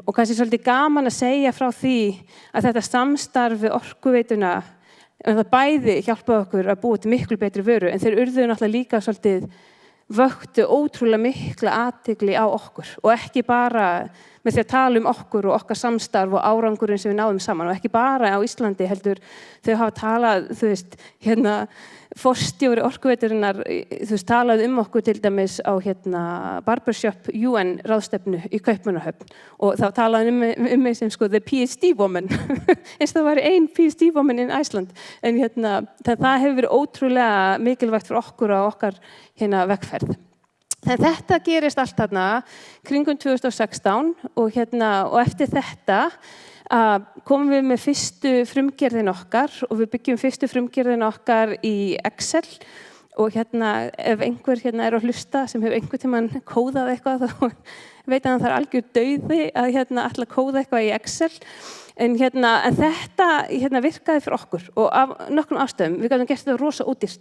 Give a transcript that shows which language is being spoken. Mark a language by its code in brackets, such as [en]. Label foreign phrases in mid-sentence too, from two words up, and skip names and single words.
[is] Og kannski svolítið gaman að segja frá því að þetta samstarf við Orkuveituna það bæði hjálpaði okkur að búa til miklu betri vöru en þeir urðu náttúrulega líka svolítið vöktu ótrúlega mikla athygli á okkur og ekki bara með því að tala okkur og okkar samstarf og árangurinn sem við náðum saman og ekki bara á Íslandi heldur þau hafa talað forstjóri Orkuveiturinnar talaði okkur til dæmis á Barbershop UN ráðstefnu í Kaupmannahöfn og þá talaði mig sem [en] the PhD woman [is] eins og það var ein [en] PhD woman in Iceland [is] en það hefur verið ótrúlega mikilvægt fyrir okkur og okkar vegferð. En þetta gerist allt kringum 2016 og eftir þetta komum við með fyrstu frumgerðin okkar og við byggjum fyrstu frumgerðin okkar í Excel og ef einhver er að hlusta sem hefur einhvern tímann kóðað eitthvað þá veit að það algjör dauði að ætla að kóða eitthvað í Excel en þetta virkaði fyrir okkur og af nokkrum ástæðum við gátum gert þetta rosa ódýrt.